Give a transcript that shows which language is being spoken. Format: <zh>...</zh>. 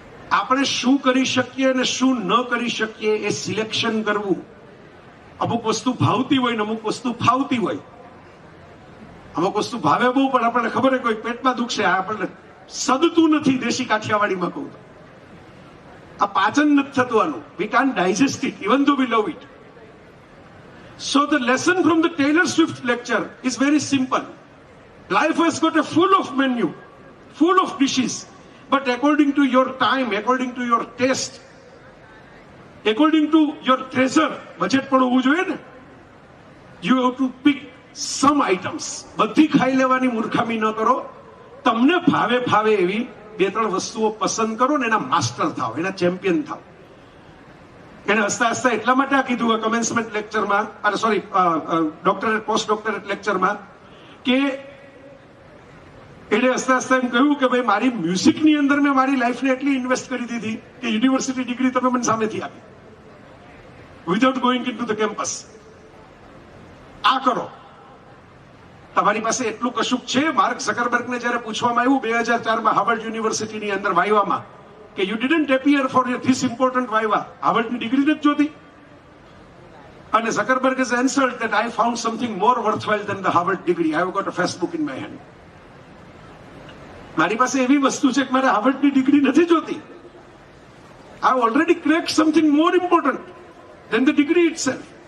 <gu>આપણે શું કરી શકીએ અને શું ન કરી શકીએ એ સિલેક્શન કરવું. અમુક વસ્તુ ભાવતી હોય ને અમુક વસ્તુ ફાવતી હોય. અમુક વસ્તુ ભાવે બહુ, પણ આપણને ખબર હોય કોઈ પેટમાં દુખશે, આ આપણને સદતું નથી. દેશી કાઠિયાવાડીમાં કહું તો આ પાચન નથી થતું આનું.</gu> <en>We can't digest it even though we love it. So the lesson from the Taylor Swift lecture is very simple. Life has got a full of menu, full of dishes, but according to your time, according to your taste, according to your treasure, budget</en> <gu>પણ હોવું જોઈએ ને.</gu> <en>You have to pick some items.</en> <gu>બધી ખાઈ લેવાની મૂર્ખામી ન કરો. તમને ભાવે એવી 2-3 વસ્તુઓ પસંદ કરો ને એના માસ્ટર થાઓ, એના ચેમ્પિયન થાઓ. એને હસતા એટલા માટે આ કીધું કમેન્સમેન્ટ લેક્ચરમાં, અરે સોરી ડોક્ટરેટ પોસ્ટ ડોક્ટરેટ લેક્ચરમાં, કે એને હસતા એમ કહ્યું કે ભાઈ મારી મ્યુઝિકની અંદર મેં મારી લાઈફને એટલી ઇન્વેસ્ટ કરી દીધી કે યુનિવર્સિટી ડિગ્રી તમે મને સામેથી આપી</gu> <en>Without going into the campus.</en> <gu>આ કરો, તમારી પાસે એટલું કશુંક છે. માર્ક ઝકરબર્ગને જયારે પૂછવામાં આવ્યું 2004માં હાર્વર્ડ યુનિવર્સિટીની અંદર વાઇવામાં કે</gu> <en>you didn't appear for this important viva,</en> <gu>હાર્વર્ડની degree નથી જોતી, અને ઝકરબર્ગ</gu> <en>has answered that I found something more worthwhile than the Harvard degree. I have got a Facebook in my hand.</en> <gu>મારી પાસે એવી વસ્તુ છે કે મારે હાર્વર્ડની ડિગ્રી નથી જોતી.</gu> <en>I have already cracked something more important than the degree itself.</en>